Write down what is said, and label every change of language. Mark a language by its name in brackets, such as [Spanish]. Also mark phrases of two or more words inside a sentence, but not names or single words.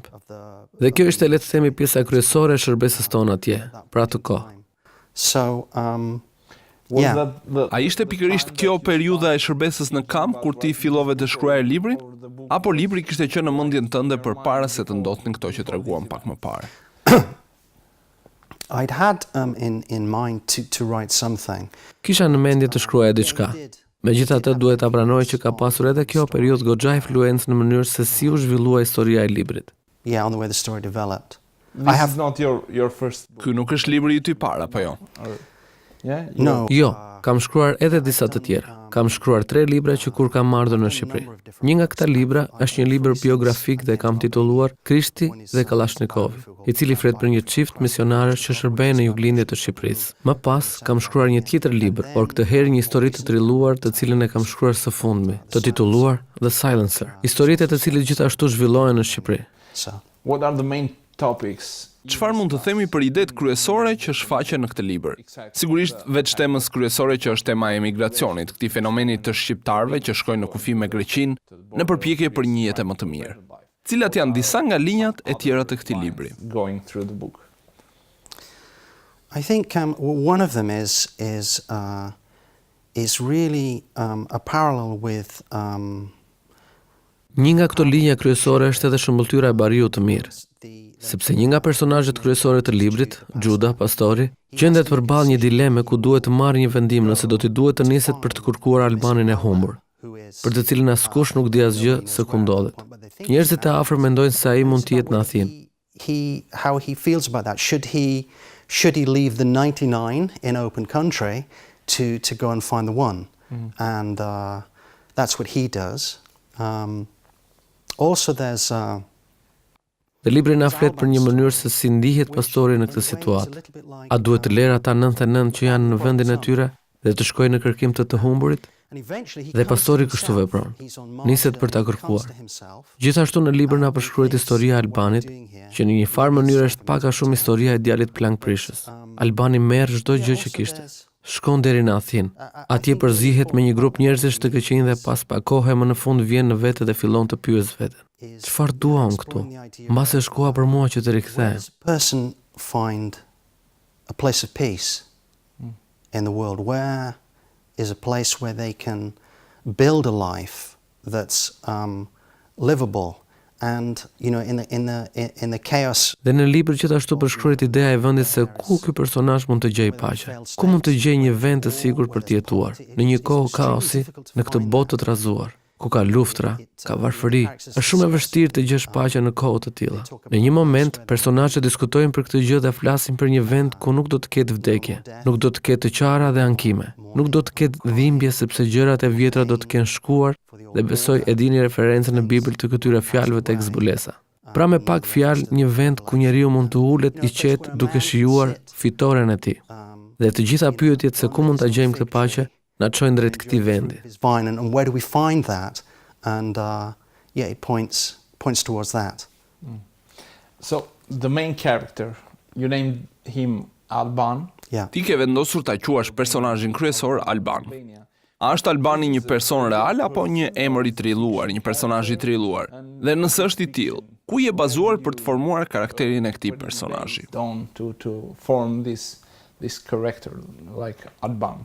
[Albanian] Dhe kjo ishte, le të themi, pjesa kryesore e shërbesës tonë atje, për atë kohë. So, A ishte pikërisht kjo periudha e shërbesës në kamp kur ti fillove të shkruaje librin? Apo libri kishte qenë në mendjen tënde përpara se të ndodhin këto që treguam pak më parë? [English] I'd had in mind to write something. [Albanian] Kisha në mendje të shkruaja diçka. Megjithatë duhet ta pranoj që ka pasur edhe kjo periudhë goxha influencë në mënyrë se si u zhvillua historia e librit. [English] Yeah, on the way the story developed. This is not your first book. [Albanian] Ky nuk është libri i ty parë, apo jo? [English] Yeah? No. [Albanian] Jo, kam shkruar edhe disa të tjera. Kam shkruar 3 libra që kur kam ardhur në Shqipëri. Një nga këta libra është një libër biografik dhe kam titulluar Krishti dhe Kalashnikov, i cili flet për një çift misionarësh që shërbejnë në juglindje të Shqipërisë. Më pas kam shkruar një tjetër libër, por këtë herë një histori të trilluar, të cilën e kam shkruar së fundmi, të titulluar The Silencer. Historitë të cilit gjithashtu zhvillohen në Shqipëri. [English] So, What are the main topics? [Albanian] Çfarë mund të themi për idetë kryesore që shfaqen në këtë libër? Sigurisht veç temës kryesore që është tema e emigracionit, këtij fenomeni të shqiptarëve që shkojnë në kufi me Greqinë në përpjekje për një jetë më të mirë. Cilat janë disa nga linjat e tjera të këtij libri? [English] Going through the book. I think one of them is really a parallel with [Albanian] Një nga këto linja kryesore është edhe shëmbëltyra e bariut të mirë, sepse një nga personazhet kryesore të librit, Gjuda, pastori, gjendet përballë një dileme ku duhet të marrë një vendim nëse do t'i duhet të niset për të kërkuar Albanin e humbur, për të cilin askush nuk di asgjë se ku ndodhet. Njerëzit e afër mendojnë se ai mund të jetë në Athinë. [English] How he feels about that. Should he leave the 99 in open country to go and find the one? And that's what he does. Also there's [Albanian] Dhe libri na flet për një mënyrë se si ndihet pastori në këtë situatë. A duhet të lërë ata 99 që janë në vendin e tyre dhe të shkojnë në kërkim të humburit? Dhe pastori kështu vepron, niset për ta kërkuar. Gjithashtu në libër na përshkruhet historia e Albanit, që në një farë mënyrë është pak a shumë historia e djalit plankprishës. Albani merr çdo gjë që kishte. Shkon deri në Athinë. Atje përzihet me një grup njerëzish të këqij dhe pas pak kohe më në fund vjen në vete dhe fillon të pyes veten. Çfarë dua unë këtu? Mbas e shkua për mua që të rikthehem. [English] person find a place of peace in the world? Where is a place where they can build a life that's livable and in the chaos? [Albanian] Dhe në libër gjithashtu përshkruhet ideja e vendit se ku ky personazh mund të gjejë paqe. Ku mund të gjejë një vend të sigurt për të jetuar në një kohë kaosi, në këtë botë të trazuar, ku ka luftra, ka varfëri. Është shumë e vështirë të gjesh paqe në kohë të tilla. Në një moment, personazhet diskutojnë për këtë gjë dhe flasin për një vend ku nuk do të ketë vdekje, nuk do të ketë të qara dhe ankime, nuk do të ketë dhimbje sepse gjërat e vjetra do të kenë shkuar, dhe besoj e dini referencën në Bibël të këtyre fjalëve tek zbulesa. Pra me pak fjalë, një vend ku njeriu mund të ulet i qetë duke shijuar fitoren e tij. Dhe të gjitha pyetjet se ku mund ta gjejmë këtë paqe na çojnë drejt këtij vendi. [English] And where do we find that? And it points towards that. So the main character, you named him Alban. Yeah. [Albanian] Ti ke vendosur ta quash personazhin kryesor Alban. A është Albani një person real apo një emër i trilluar, një personazh i trilluar? Dhe nëse është i tillë, ku je bazuar për të formuar karakterin e këtij personazhi? [English] To form this character like Alban.